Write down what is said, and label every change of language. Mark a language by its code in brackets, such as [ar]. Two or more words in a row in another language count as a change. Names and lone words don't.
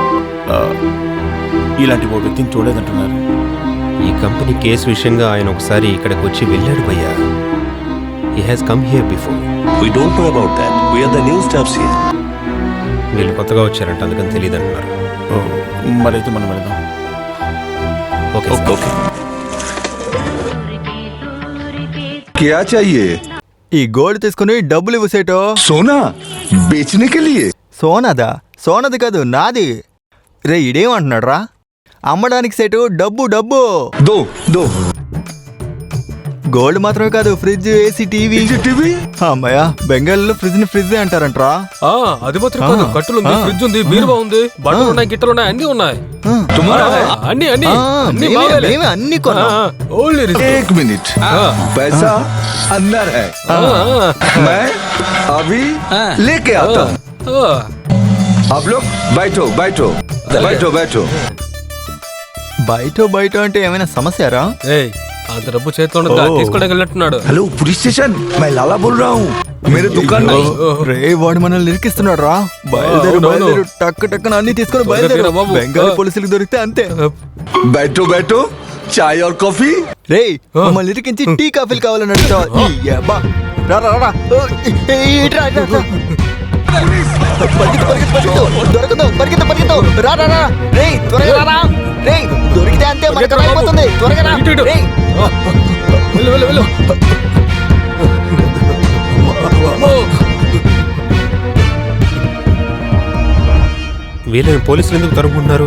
[te] ఇలాంటి ఓ వ్యక్తిని చూడలేదంటున్నారు. ఈ కంపెనీ కేసు విషయంగా ఆయన ఒకసారి ఇక్కడికి వచ్చి వెళ్ళాడు భయ్యా. [en] he has come here before. We don't know about that. We are the new staffs here. [te] వీళ్ళు కొత్తగా వచ్చారంట, అందుకని తెలియదు అంటున్నారు. మరైతే మనం వెళ్దాం. [en] okay okay. [hi] क्या चाहिए? [te] ఈ గోల్డ్ తీసుకుని డబ్బులు ఇవ్వసేటో. [hi] सोना बेचने के लिए. [te] సోనాదా? సోనది కాదు, నాది. రే ఇడేమంటున్నాడు రా? అమ్మడానికి సేటు డబ్బు డబ్బు. [hi] दो दो. [te] గోల్డ్ మాత్రమే కాదు, ఫ్రిడ్జ్, ఏసీ, టీవీ. అమ్మాయ్యా, బెంగాల్లో ఫ్రిడ్జ్ ని ఫ్రిడ్జ్ అంటారంట్రా. అది మాత్రం కాదు, కట్టులు ఉంది, ఫ్రిడ్జ్ ఉంది, బీరువా ఉంది, బట్టలు ఉన్నాయి, గిట్టలు ఉన్నాయి, అన్ని ఉన్నాయి. అన్ని అన్ని అన్ని కొన్నా. [hi] एक मिनट, पैसा अंदर है, मैं अभी लेके आता हूँ. आप लोग बैठो बैठो बैठो बैठो. [te] బయట బయట అంటే ఏమైనా సమస్యరా? అంత డబ్బు చేతిలో తీసుకోవడానికి వెళ్ళట్టున్నాడు. [hi] हेलो पुलिस स्टेशन, मैं लाला बोल रहा हूँ. मेरे दुकान में [te] రే వాడు మనల్ని ఇరికిస్తున్నాడు రా. బయలుదేరు బయలుదేరు, టక్ టక్కున అన్ని తీసుకొని బయలుదేరు. బెంగాలీ పోలీసులకు దొరికితే అంతే. [hi] बैठो बैठो, चाय और कॉफी. [te] రే మమ్మల్ని ఇరికించి టీ కాఫీలు కావాలని అడుగుతావా? రా రా రా, దొరకదు, పరిగెత్తు పరిగెత్తు, రా రా రా. రే త్వరగా రా. రే దొరికితే అంతే, మనకు అయిపోతుంది. త్వరగా రా. వీళ్ళని పోలీసులు ఎందుకు తరుముకుంటున్నారు?